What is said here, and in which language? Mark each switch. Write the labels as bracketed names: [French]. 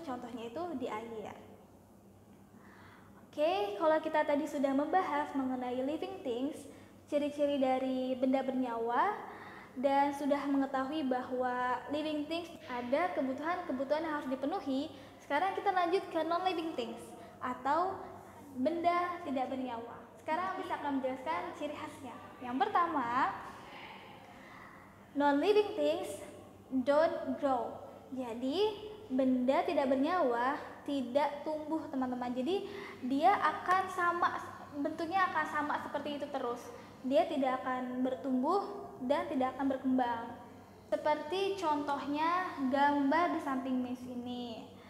[Indonesian] Contohnya itu di air. Oke, kalau kita tadi sudah membahas mengenai living things, ciri-ciri dari benda bernyawa, dan sudah mengetahui bahwa living things ada kebutuhan-kebutuhan yang harus dipenuhi, sekarang kita lanjut ke non-living things atau benda tidak bernyawa. Sekarang bisa akan menjelaskan ciri khasnya. Yang pertama, [English] non-living things don't grow. [Indonesian] Jadi benda tidak bernyawa tidak tumbuh, teman-teman. Jadi dia akan sama, bentuknya akan sama seperti itu terus. Dia tidak akan bertumbuh dan tidak akan berkembang. Seperti contohnya gambar di samping Miss ini.